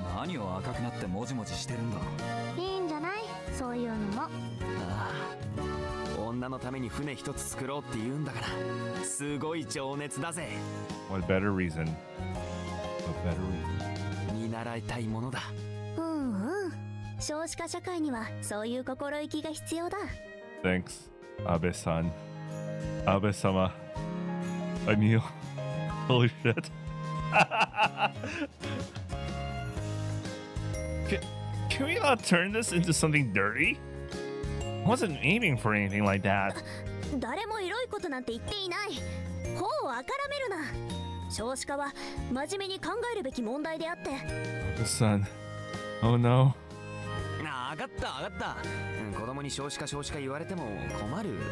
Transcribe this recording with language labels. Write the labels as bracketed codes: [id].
[ja] 何を赤くなってもじもじしてるんだ。いいんじゃない？そういうのも。ああ、女のために船一つ作ろうって言うんだから、すごい情熱だぜ。 [en] What better reason? What better reason? [ja] 見習いたいものだ。うんうん。少子化社会にはそういう心意気が必要だ。 [en] Thanks, Abe-san. Abe-sama. I kneel. Holy shit. Can we not turn this into something dirty? I wasn't aiming for anything like that. [ja] 誰もエロいことなんて言っていない。頬をあからめるな。少子化は真面目に考えるべき問題であって。 [en] Abe-san. Oh no. [ja] あ、分かった分かった。子供に少子化言われても困る。